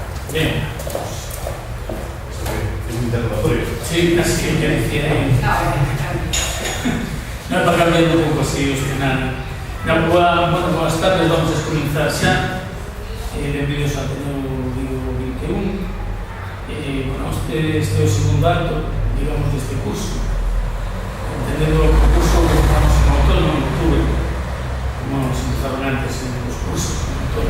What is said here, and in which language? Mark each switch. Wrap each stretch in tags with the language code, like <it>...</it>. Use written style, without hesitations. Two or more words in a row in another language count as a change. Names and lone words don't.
<es>Bien. Es un interrogatorio. Sí, casi que decía ahí. No es para cambiar</es> <gl>un pouco así os final.</gl> <es>Buenas tardes, vamos a comenzar xa.</es> <gl>Benvidos ao Ateneo Vigo 21. Este é o segundo acto, digamos, deste curso. Entendendo o curso que estamos en outono, en octubre, como se empezaron antes en os cursos, en outono.</gl>